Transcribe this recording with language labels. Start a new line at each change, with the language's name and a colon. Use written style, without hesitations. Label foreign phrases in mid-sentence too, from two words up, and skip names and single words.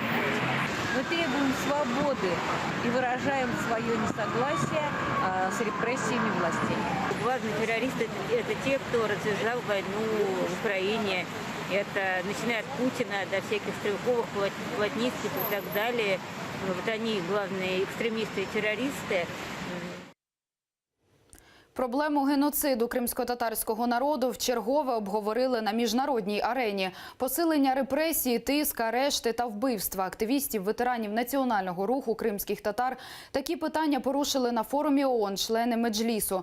Russian: Мы требуем свободы и выражаем свое несогласие с репрессиями властей. Главные террористы – это те, кто развязал войну в Украине. Это начиная от Путина до всяких Стрелковых, Плотницких и так далее. Вот они главные экстремисты и террористы.
Ukrainian: Проблему геноциду кримсько-татарського народу вчергове обговорили на міжнародній арені. Посилення репресій, тиск, арешти та вбивства активістів, ветеранів національного руху кримських татар – такі питання порушили на форумі ООН члени Меджлісу.